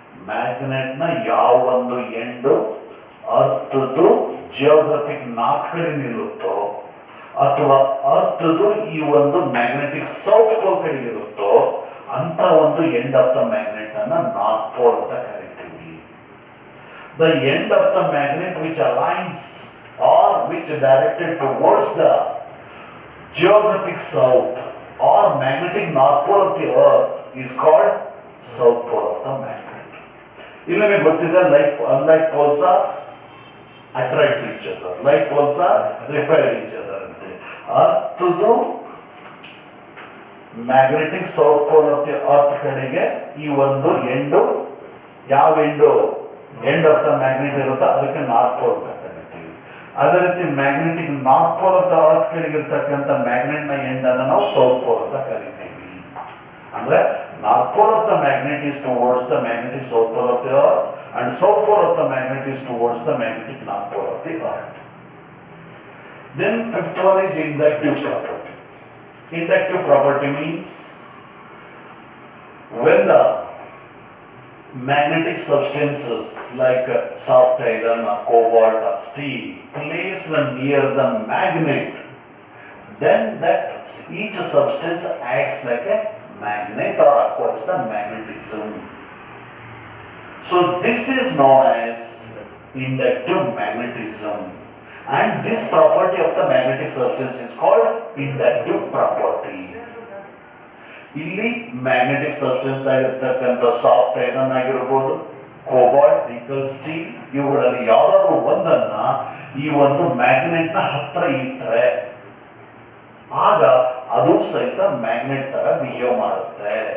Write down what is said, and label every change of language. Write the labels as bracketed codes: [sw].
[kn] Magnet ನ ಯಾವ ಒಂದು ಎಂಡ್ ಅರ್ಥದ್ದು ಜಿಯೋಗ್ರಫಿಕ್ ನಾರ್ತ್ ಕಡೆ ನಿಲ್ಲುತ್ತೋ ಅಥವಾ ಅರ್ಥದ್ದು ಈ ಒಂದು ಮ್ಯಾಗ್ನೆಟಿಕ್ ಸೌತ್ ಪೋಲ್ ಕಡೆ ಇರುತ್ತೋ ಅಂತ ಒಂದು ಎಂಡ್ ಆಫ್ ದ ಮ್ಯಾಗ್ನೆಟ್ ಅನ್ನ ನಾರ್ತ್ ಪೋಲ್ ಅಂತ ಕರಿತೀವಿ. [en] The end of the magnet which aligns or which directed towards the geographic south or magnetic north pole of the earth is called south pole of the magnet. [kn] ಇಲ್ಲಿ ನಮಗೆ ಗೊತ್ತಿದೆ [en] Unlike poles are attract each other, like poles are repel each other. [kn] ಅರ್ಥದ್ದು magnetic south pole of the earth ಕಡೆಗೆ ಈ ಒಂದು end, ಯಾವ end of the magnet ಇರುತ್ತೋ ಅದಕ್ಕೆ north pole ಅಂತ ಕರಿತೀವಿ. ಅದೇ ರೀತಿ magnetic north pole of the earth ಕಡೆಗೆ ಇರ್ತಕ್ಕಂಥ ಮ್ಯಾಗ್ನೆಟ್ ನ ಎಂಡ್ ಅನ್ನು ನಾವು ಸೌತ್ ಪೋಲ್ ಅಂತ ಕರಿತೀವಿ. [en] ಅಂದ್ರೆ north pole of the magnet is towards the magnetic south pole of the earth and south pole of the magnet is towards the magnetic north pole of the earth. Then fifth one is inductive property. Inductive property means when the magnetic substances like soft iron or cobalt or steel placed near the magnet, then that each substance acts like a magnet or acquires the magnetism. So this is known as inductive magnetism, and this property of the magnetic substance is called inductive property. [kn] ಇಲ್ಲಿ magnetic substance ಆಗಿರ್ತಕ್ಕಂಥ soft iron ಆಗಿರಬಹುದು, cobalt, ನಿಕಲ್, steel ಇವುಗಳಲ್ಲಿ ಯಾವ್ದಾದ್ರು ಒಂದನ್ನ ಈ ಒಂದು magnet ನ ಹತ್ರ ಇಟ್ಟರೆ ಆಗ ಅದು ಸಹಿತ ಮ್ಯಾಗ್ನೆಟ್ ತರ ಬಿಹೇವ್ ಮಾಡುತ್ತೆ.